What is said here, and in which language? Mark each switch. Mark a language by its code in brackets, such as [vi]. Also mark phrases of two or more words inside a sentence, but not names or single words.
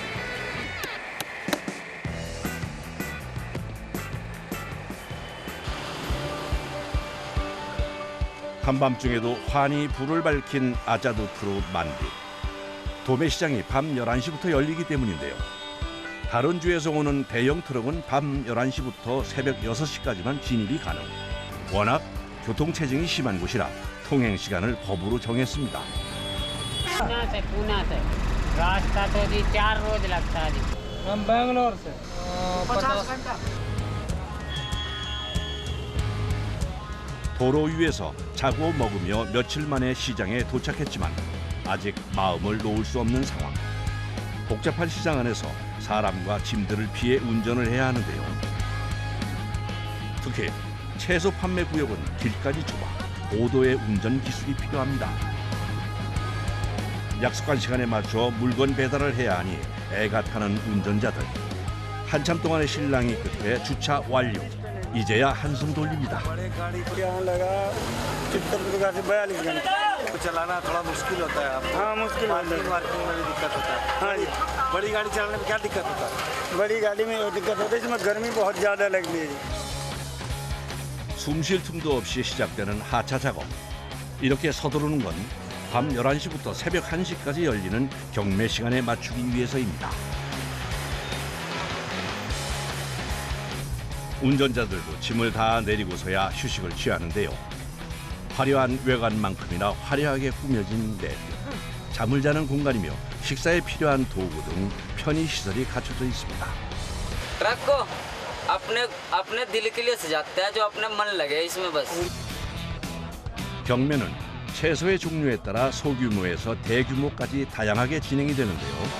[ko] 한밤중에도 환히 불을 밝힌 아자드 프루 만디. 도매시장이 밤 11시부터 열리기 때문인데요. 다른 주에서 오는 대형 트럭은 밤 11시부터 새벽 6시까지만 진입이 가능. 워낙 교통체증이 심한 곳이라 통행 시간을 법으로 정했습니다. [hi] पूना से रास्ता तो जी 4 रोज लगता है जी हम बैंगलोर से 50 घंटा। [ko] 도로 위에서 자고 먹으며 며칠 만에 시장에 도착했지만 아직 마음을 놓을 수 없는 상황. 복잡한 시장 안에서 사람과 짐들을 피해 운전을 해야 하는데요. 특히 채소 판매 구역은 길까지 좁아 고도의 운전 기술이 필요합니다. 약속한 시간에 맞춰 물건 배달을 해야 하니 애가 타는 운전자들. 한참 동안의 실랑이 끝에 주차 완료. 이제야 한숨 돌립니다. [hi] यहाँ लगा चित्रदुर्गा से 42 घंटे चलाना थोड़ा मुश्किल होता है आपको। हाँ मुश्किल होता पार्किंग वार्किंग में भी दिक्कत होता है। हाँ जी बड़ी गाड़ी चलाने में क्या दिक्कत होता है? बड़ी गाड़ी में दिक्कत होती है इसमें गर्मी बहुत ज़्यादा लगती है [ko] 숨 쉴 틈도 없이 시작되는 하차 작업. 이렇게 서두르는 건 밤 11시부터 새벽 1시까지 열리는 경매 시간에 맞추기 위해서입니다. 운전자들도 짐을 다 내리고서야 휴식을 취하는데요. 화려한 외관만큼이나 화려하게 꾸며진 내부. 잠을 자는 공간이며 식사에 필요한 도구 등 편의 시설이 갖춰져 있습니다. [hi] ट्रक को अपने दिल के लिए सजाते हैं जो अपने मन लगे इसमें बस [ko] 경매는 채소의 종류에 따라 소규모에서 대규모까지 다양하게 진행이 되는데요.